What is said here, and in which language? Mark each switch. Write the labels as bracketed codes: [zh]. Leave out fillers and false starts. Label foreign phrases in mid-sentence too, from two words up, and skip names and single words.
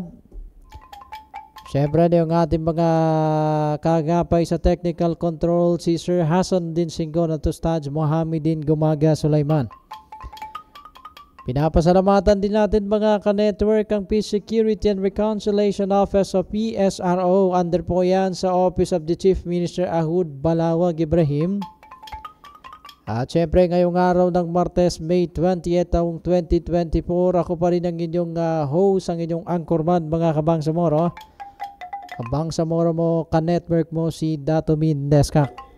[tl] Siyempre yung ating mga kagapay sa technical control, si Sir Hassan Din Singgon at Ustad Mohamedin Gumaga Sulaiman. Pinapasalamatan din natin mga ka-network ang Peace Security and Reconciliation Office o PSRO. Under po yan sa Office of the Chief Minister Ahud Balawag Ibrahim. At syempre ngayong araw ng Martes, May 28, taong 2024, ako pa rin ang inyong host, ang inyong anchorman mga kabangsamoro. Kabangsamoro mo, ka-network mo, si Datomin Neskak.